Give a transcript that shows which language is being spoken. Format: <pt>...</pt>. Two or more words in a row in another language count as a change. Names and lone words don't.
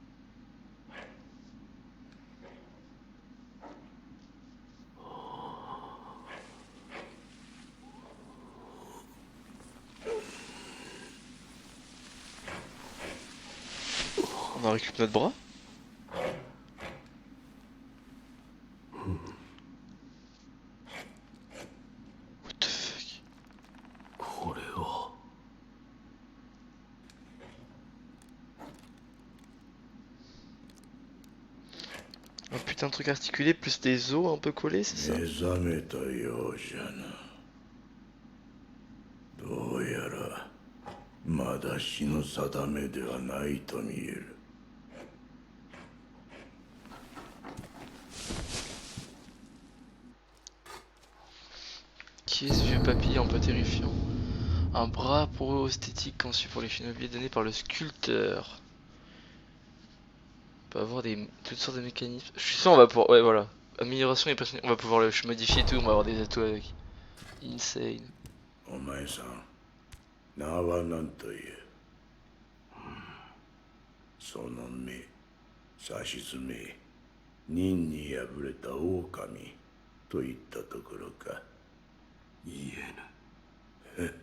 <fr>a récupéré notre bras?</fr> <en>What the fuck?</en> <ja>これは。</ja> <fr>Un putain de truc articulé plus des os un peu collés, c'est ça?</fr> <ja>目覚めたようじゃな。どうやらまだ日の定めではないと見える。</ja> <fr>Qui est ce vieux papy un peu terrifiant? Un bras pro-esthétique conçu pour les shinobi donné par le sculpteur. On peut avoir toutes sortes de mécanismes. Je suis sûr on va pouvoir... Ouais voilà. Amélioration et personnalité. On va pouvoir le modifier et tout, on va avoir des atouts avec.</fr> <en>Insane.</en> <ja>お前さん、名は何という？その目、指し爪、忍に敗れた狼といったところか。言えぬ。</ja>